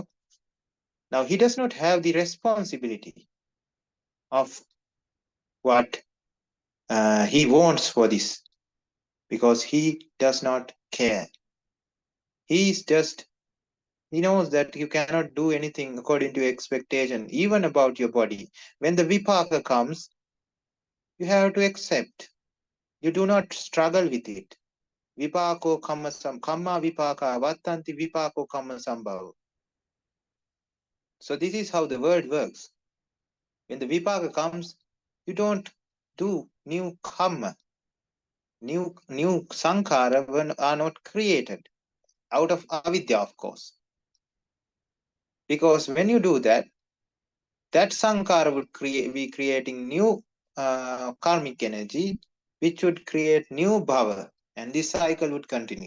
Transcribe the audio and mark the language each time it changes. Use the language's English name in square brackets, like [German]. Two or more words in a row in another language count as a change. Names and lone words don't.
[English] Now, he does not have the responsibility of what he wants for this, because he does not care. He knows that you cannot do anything according to expectation, even about your body. When the vipaka comes, you have to accept. You do not struggle with it. [Pali] Vipako kamma vipaka vattanti vipako kamma sambhava. [English] So this is how the world works. When the vipaka comes, you don't do new karma. New sankhara are not created out of avidya, of course. Because when you do that, that sankhara would be creating new karmic energy, which would create new bhava, and this cycle would continue.